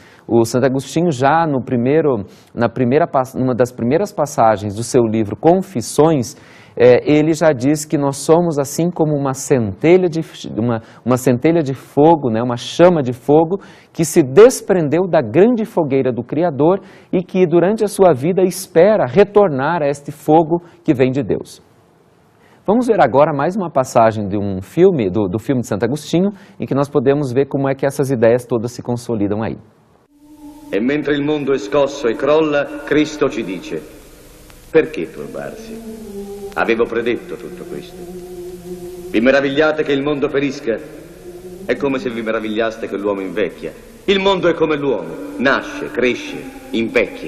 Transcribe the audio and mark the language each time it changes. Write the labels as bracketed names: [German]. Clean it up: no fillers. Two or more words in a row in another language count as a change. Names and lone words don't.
[Portuguese] O Santo Agostinho já numa das primeiras passagens do seu livro Confissões, ele já diz que nós somos assim como uma centelha de fogo, né, uma chama de fogo que se desprendeu da grande fogueira do Criador e que durante a sua vida espera retornar a este fogo que vem de Deus. Vamos ver agora mais uma passagem de um filme, do filme de Santo Agostinho, em que nós podemos ver como é que essas ideias todas se consolidam aí. [Italian] E mentre il mondo è scosso e crolla, Cristo ci dice: perché turbarsi? Avevo predetto tutto questo. Vi meravigliate che il mondo perisca? È come se vi meravigliaste che l'uomo invecchia. Il mondo è come l'uomo, nasce, cresce, invecchia.